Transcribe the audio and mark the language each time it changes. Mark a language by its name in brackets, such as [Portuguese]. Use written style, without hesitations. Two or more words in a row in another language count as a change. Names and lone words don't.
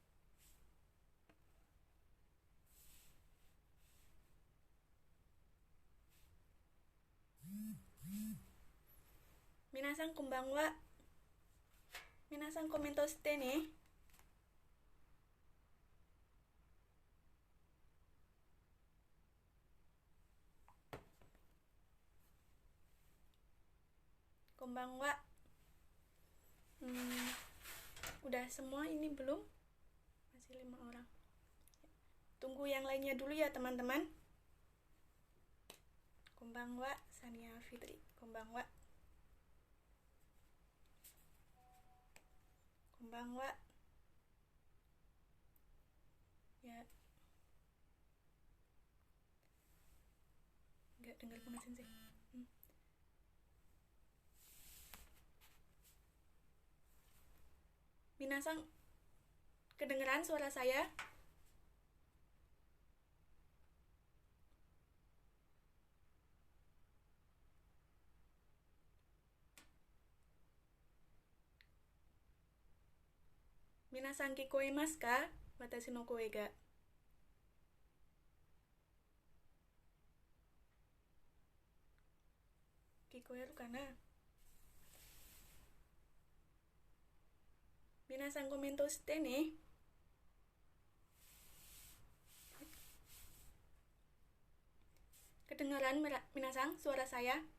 [Japanese] 皆さんこんばんは. 皆さんコメントしてね. こんばんは. [Indonesian] Udah semua ini belum? Masih 5 orang. Tunggu yang lainnya dulu ya teman-teman. [Japanese] Konbanwa, Sania Fitri. こんばんは. こんばんは. [Indonesian] Ya. Nggak dengar banget sensei. Minasan, kedengeran suara saya? [Japanese] 皆さん聞こえますか? 私の声が。聞こえるかな? 皆さんコメントしてね. [Indonesian] Kedengaran minasan suara saya?